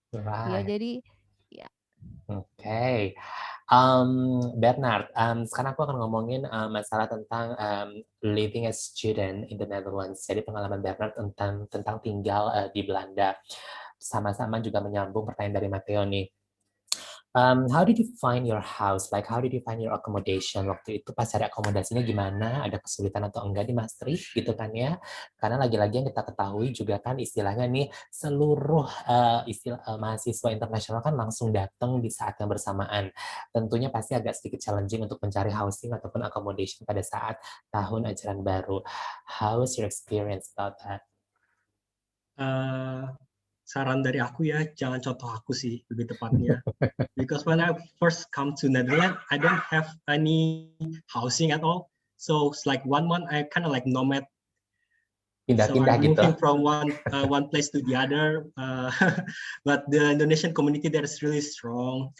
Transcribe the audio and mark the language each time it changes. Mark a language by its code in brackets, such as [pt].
[id] Ya, jadi ya. Oke. Bernard, sekarang aku akan ngomongin masalah tentang [en] living as student in the Netherlands. [id] Jadi pengalaman Bernard tentang tinggal di Belanda. Sama-sama juga menyambung pertanyaan dari Matteo nih. [en] How did you find your house? Like, how did you find your accommodation? [id] Waktu itu pas cari akomodasinya gimana? Ada kesulitan atau enggak di Maastricht gitu kan ya? Karena lagi-lagi yang kita ketahui juga kan istilahnya nih, seluruh mahasiswa internasional kan langsung datang di saat yang bersamaan. Tentunya pasti agak sedikit challenging untuk mencari housing ataupun accommodation pada saat tahun ajaran baru. [en] How was your experience about that? [id] Saran dari aku ya, jangan contoh aku sih lebih tepatnya. [en] Because when I first come to Netherlands, I don't have any housing at all. So it's like 1 month I kind of like nomad. [id] Pindah-pindah [en] so I'm [id] gitu. [en] moving from one place to the other. But the Indonesian community there is really strong.